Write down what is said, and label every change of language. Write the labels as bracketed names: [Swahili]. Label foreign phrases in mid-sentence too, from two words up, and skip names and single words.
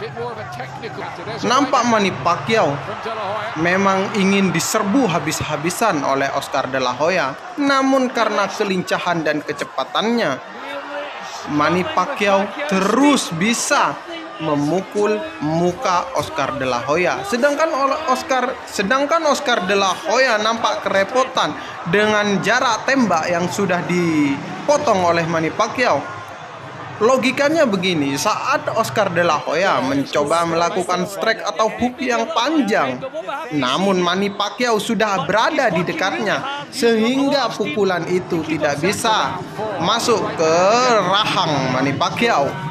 [Indonesian] Nampak Manny Pacquiao memang ingin diserbu habis-habisan oleh Oscar De La Hoya, namun karena kelincahan dan kecepatannya, Manny Pacquiao terus bisa memukul muka Oscar De La Hoya. Sedangkan Oscar De La Hoya nampak kerepotan dengan jarak tembak yang sudah dipotong oleh Manny Pacquiao. Logikanya begini, saat Oscar De La Hoya mencoba melakukan strike atau hook yang panjang, namun Manny Pacquiao sudah berada di dekatnya, sehingga pukulan itu tidak bisa masuk ke rahang Manny Pacquiao.